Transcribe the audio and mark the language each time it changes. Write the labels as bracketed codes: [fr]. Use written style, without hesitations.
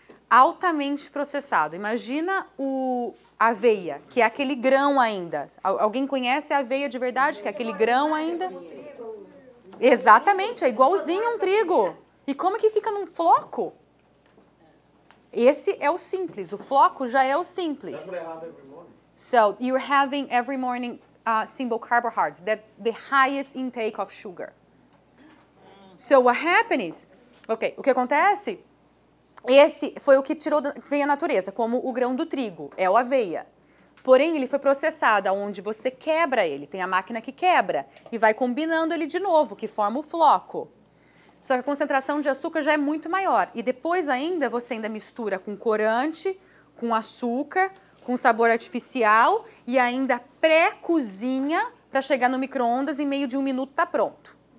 [pt] Altamente processado. Imagina a aveia, que é aquele grão ainda. Alguém conhece a aveia de verdade, que é aquele grão ainda? Exatamente, é igualzinho a um trigo. E como que fica num floco? Esse é o simples, o floco já é o simples. [en] So, you're having every morning simple carbohydrates, that the highest intake of sugar. So, what happens? [pt] Ok, o que acontece? Esse foi o que veio a natureza, como o grão do trigo, é o aveia. Porém, ele foi processado, onde você quebra ele, tem a máquina que quebra, e vai combinando ele de novo, que forma o floco. Só que a concentração de açúcar já é muito maior. E depois ainda, você ainda mistura com corante, com açúcar, com sabor artificial, e ainda pré-cozinha para chegar no micro-ondas em meio de 1 minuto tá pronto.